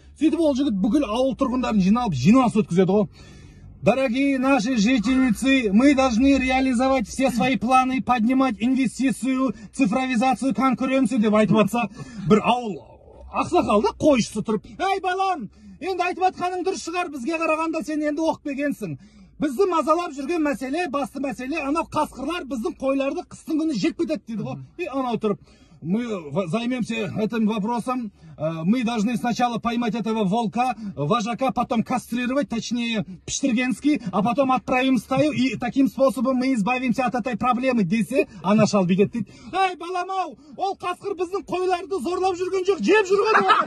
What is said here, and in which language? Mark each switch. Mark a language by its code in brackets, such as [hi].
[kk] Сөйтіп ол жігіт бүкіл ауыл тұрғындарын жиналып, жиналыс өткізеді ғой. [ru] Дорогие наши жительницы, мы должны реализовать все свои планы, поднимать инвестицию, цифровизацию, конкуренцию [kk] деп айтып атса, бір ауыл ақсақалда қойшысы тұрып, ей балам, енді айтып атқаның дұрыс шығар, бізге қарағанда сен енді оқып келгенсің. Бізді мазалап жүрген мәселе, басты мәселе, анау қасқырлар біздің қойларды қыстың күні жеп кетеді дейді ғой. Анау тұрып, [ru] мы займемся этим вопросом, мы должны сначала поймать этого волка, вожака, потом кастрировать, точнее Пштыргенский, а потом отправим в стаю, и таким способом мы избавимся от этой проблемы [kk] десе, ана шал бегет дейді. Ей, балам-ау, ол қасқыр біздің қойларды зорлап жүрген жоқ, жеп жүрген.